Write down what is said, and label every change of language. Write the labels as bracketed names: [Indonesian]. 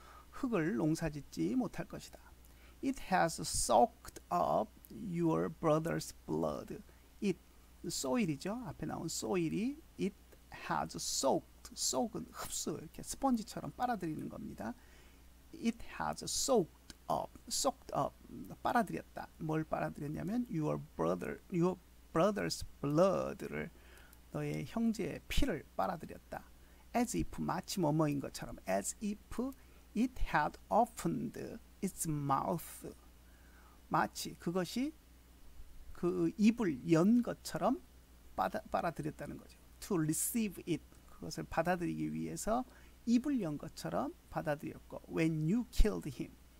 [Korean] 흙을 농사짓지 못할 것이다. [English] It has soaked up your brother's blood. It, soil이죠. [Korean] 앞에 나온 [English] soil이 it has soaked. [Korean] soak은 흡수, 이렇게 스펀지처럼 빨아들이는 겁니다. [English] It has soaked up. [Korean] 빨아들였다. 뭘 빨아들였냐면 [English] your brother's blood [Korean] 를 너의 형제의 피를 빨아들였다. [English] As if [Korean] 마치 뭐뭐인 것처럼. [English] As if it had opened its mouth. [Korean] 마치 그것이 그 입을 연 것처럼 빨아들였다는 거죠. [English] To receive it. [Korean] 그것을 받아들이기 위해서 입을 연 것처럼 받아들였고 [English] when you killed him.